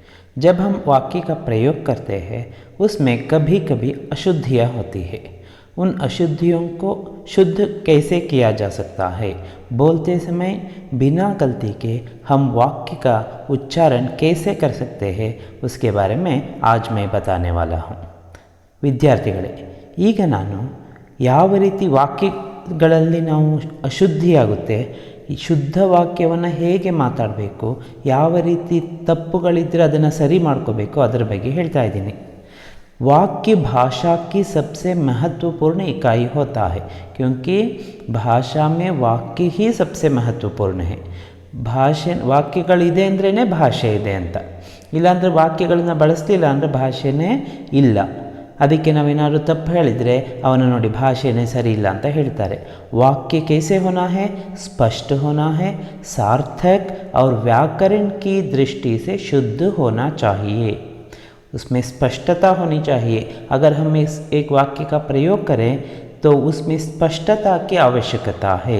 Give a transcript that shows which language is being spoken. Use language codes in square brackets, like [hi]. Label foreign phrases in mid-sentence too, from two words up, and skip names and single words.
[hi] जब हम वाक्य का प्रयोग करते हैं उसमें कभी कभी अशुद्धियाँ होती है। उन अशुद्धियों को शुद्ध कैसे किया जा सकता है, बोलते समय बिना गलती के हम वाक्य का उच्चारण कैसे कर सकते हैं, उसके बारे में आज मैं बताने वाला हूँ। [kn] ವಿದ್ಯಾರ್ಥಿಗಳೇ, ಈಗ ನಾನು ಯಾವ ರೀತಿ ವಾಕ್ಯಗಳಲ್ಲಿ ನಾವು ಅಶುದ್ಧಿಯಾಗುತ್ತೆ, ಈ ಶುದ್ಧ ವಾಕ್ಯವನ್ನು ಹೇಗೆ ಮಾತಾಡಬೇಕು, ಯಾವ ರೀತಿ ತಪ್ಪುಗಳಿದ್ದರೆ ಅದನ್ನು ಸರಿ ಮಾಡ್ಕೋಬೇಕು ಅದರ ಬಗ್ಗೆ ಹೇಳ್ತಾ ಇದ್ದೀನಿ। [hi] वाक्य भाषा की सबसे महत्वपूर्ण इकाई होता है, क्योंकि भाषा में वाक्य ही सबसे महत्वपूर्ण है। [kn] ಭಾಷೆ ವಾಕ್ಯಗಳಿದೆ ಅಂದ್ರೇ ಭಾಷೆ ಇದೆ ಅಂತ, ಇಲ್ಲಾಂದರೆ ವಾಕ್ಯಗಳನ್ನ ಬಳಸ್ತಿಲ್ಲ ಅಂದರೆ ಭಾಷೆನೇ ಇಲ್ಲ। ಅದಕ್ಕೆ ನಾವೇನಾದರೂ ತಪ್ಪು ಹೇಳಿದರೆ ಅವನ ನೋಡಿ ಭಾಷೆನೇ ಸರಿ ಇಲ್ಲ ಅಂತ ಹೇಳ್ತಾರೆ। [hi] वाक्य कैसे होना है, स्पष्ट होना है, सार्थक और व्याकरण की दृष्टि से शुद्ध होना चाहिए। उसमें स्पष्टता होनी चाहिए। अगर हम इस एक वाक्य का प्रयोग करें तो उसमें स्पष्टता की आवश्यकता है।